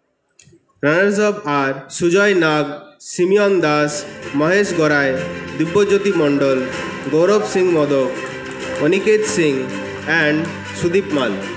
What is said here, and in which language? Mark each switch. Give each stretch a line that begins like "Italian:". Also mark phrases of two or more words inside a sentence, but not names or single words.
English: Runners-up are Sujoy Nag, Simeon Das, Mahesh Gorai, Dibbojyoti Mondol, Gaurav Singh Modok, Aniket Singh and Sudeep Mal.